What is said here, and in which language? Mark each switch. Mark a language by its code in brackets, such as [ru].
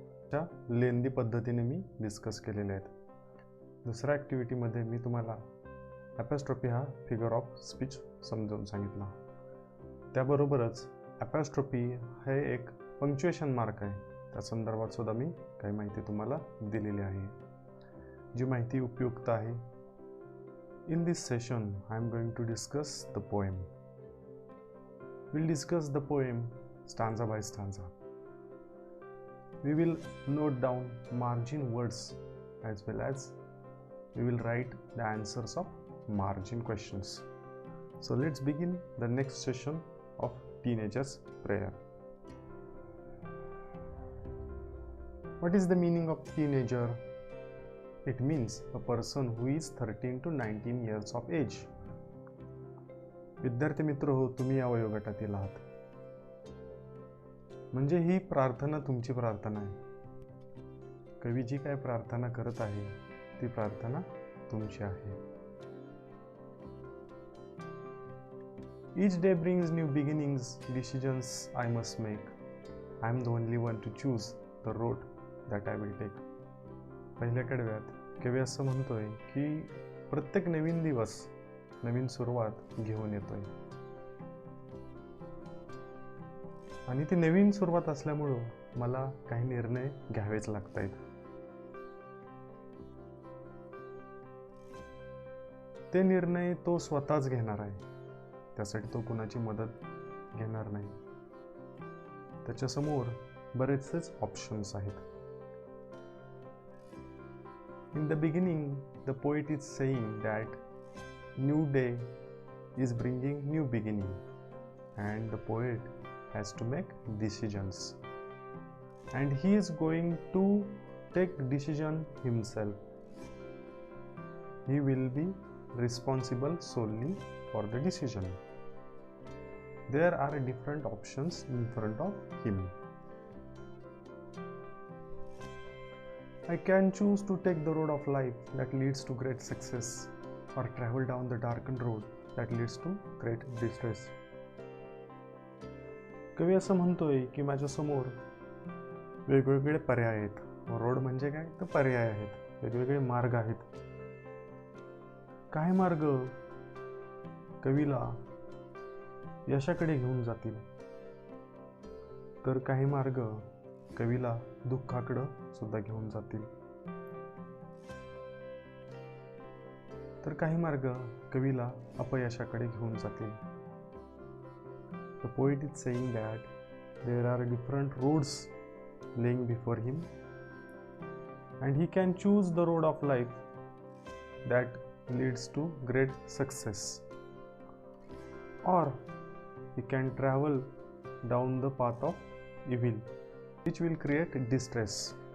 [mr] त्या लेंदी पद्धतीने मी डिस्कस केलेल्या आहेत. दुसऱ्या ॲक्टिव्हिटीमध्ये मी तुम्हाला ॲपॉस्ट्रोफी हा फिगर ऑफ स्पीच समजावून सांगितला. त्याबरोबरच ॲपॉस्ट्रोफी हे एक पंक्च्युएशन मार्क आहे, त्या संदर्भात सुद्धा मी काही माहिती तुम्हाला दिलेली आहे, जी माहिती उपयुक्त आहे. [en] In this session, I am going to discuss the poem. We'll discuss the poem stanza by stanza. We will note down margin words as well as we will write the answers of margin questions. So let's begin the next session of Teenagers Prayer. What is the meaning of teenager? It means a person who is 13 to 19 years of age. [mr] विद्यार्थी मित्र हो, तुम्ही या वयोगटातील आहात. म्हणजे ही प्रार्थना तुमची प्रार्थना आहे. कवी जी काय प्रार्थना करत आहे ती प्रार्थना तुमची आहे. [en] Each day brings new beginnings, decisions I must make. I am the only one to choose the road that I will take. [mr] पहिल्या कडव्यात कवी असं म्हणतोय की प्रत्येक नवीन दिवस नवीन सुरुवात घेऊन येतोय, आणि ती नवीन सुरुवात असल्यामुळं मला काही निर्णय घ्यावेच लागतायत. ते निर्णय तो स्वतःच घेणार आहे, त्यासाठी तो कुणाची मदत घेणार नाही. त्याच्यासमोर बरेचसेच ऑप्शन्स आहेत. [en] In the beginning, the poet is saying that new day is bringing new beginning, and the poet has to make decisions, and he is going to take decision himself. He will be responsible solely for the decision. There are different options in front of him. I can choose to take the road of life that leads to great success, or travel down the darkened road that leads to great distress. [mr] कवी असं म्हणतोय की माझ्या समोर वेगवेगळे पर्याय आहेत. Road म्हणजे काय, तर पर्याय आहेत, वेगवेगळे मार्ग आहेत. काही मार्ग कवीला यशाकडे घेऊन जातील, तर काही मार्ग कवीला दुःखाकडं सुद्धा घेऊन जातील. तर काही मार्ग कवीला अपयशाकडे घेऊन जातील. [en] The poet is saying that there are different roads laying before him, and he can choose the road of life that leads to great success, or he can travel down the path of evil, which will create distress.